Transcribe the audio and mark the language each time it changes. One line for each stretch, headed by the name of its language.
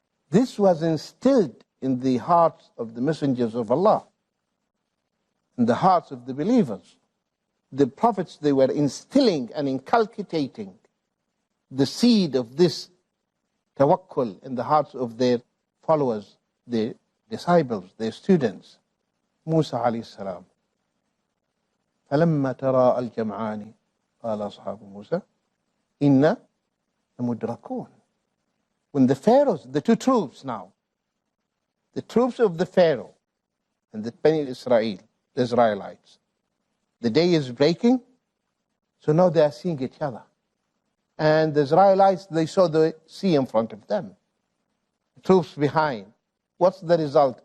English: This was instilled in the hearts of the messengers of Allah, in the hearts of the believers. The prophets, they were instilling and inculcating the seed of this tawakkul in the hearts of their followers, their disciples, their students. Musa alayhi salam.
Arabic: فلما تراءى الجمعان قال أصحاب موسى إنا لمدركون.
English: When the pharaohs, the two troops now, the troops of the Pharaoh and the Bani Israel, the Israelites, the day is breaking, so now they are seeing each other. And the Israelites, they saw the sea in front of them, the troops behind. What's the result?